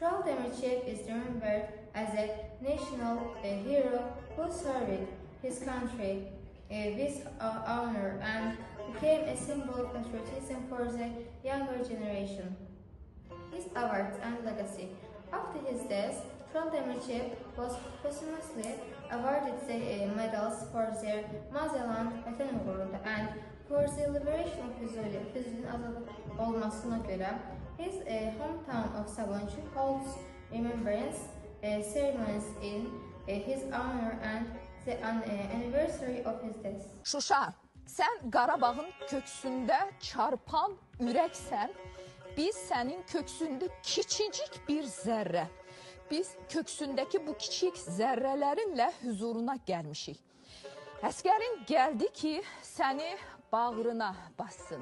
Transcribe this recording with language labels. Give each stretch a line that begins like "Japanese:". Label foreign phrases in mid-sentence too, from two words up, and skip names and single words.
English: Kral Demirciyev is remembered as a national hero who served his country with honor and became a symbol of patriotism for the younger generation. His awards and legacy. After his death, Kral Demirciyev was posthumously awarded the medals for their motherland vətən uğrunda and for the liberation of Füzuli'nin azad olmasına göre. His hometown of Sabuncu holds remembrance ceremonies in his honor and the anniversary of his death.
Azerbaijani: Şuşa, sən Qarabağın köksündə çarpan ürəksən. Biz sənin köksündə kiçicik bir zərrə. Biz köksündəki bu kiçik zərrələrinlə huzuruna gəlmişik. Əskərin gəldi ki, səni bağrına bassın.